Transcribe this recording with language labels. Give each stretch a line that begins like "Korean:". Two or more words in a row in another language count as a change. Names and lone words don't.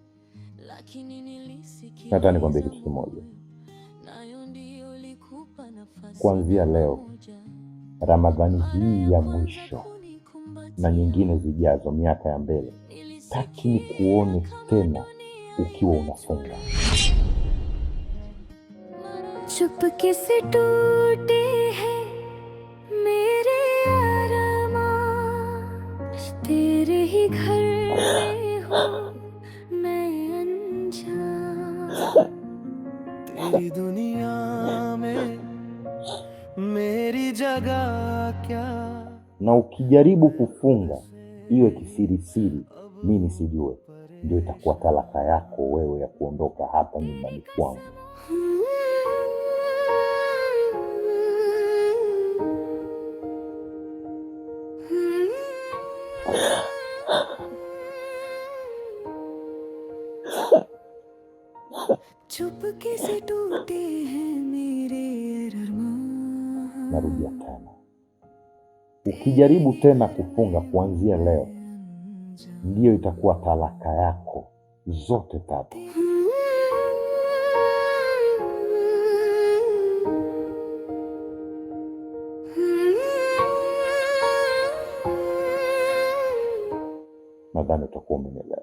Swahili: Nataka nikwambie kitu kimoja. Kuanzia leo, Ramadhani hii ya mwisho na nyingine zijazo, miaka ya mbele, sitaki nikuone tena ukiwa unafunga.
Hindi: चुपके से टूटे हैं मेरे अरमान, तेरे ही घर में हूँ मैं अनजान, तेरी दुनिया में मेरी जगह क्या.
Swahili: Na ukijaribu kufunga iwe kisirisiri, mimi nisijue, ndio itakuwa talaka yako wewe ya kuondoka hapa nyumbani kwangu.
Hindi: चुपके से टूटे हैं मेरे अरमान.
Swahili: Narudia tena, ukijaribu tena kufunga kuanzia leo, ndio itakuwa talaka yako zote tatu. Nadhani utakuwa umenielewa.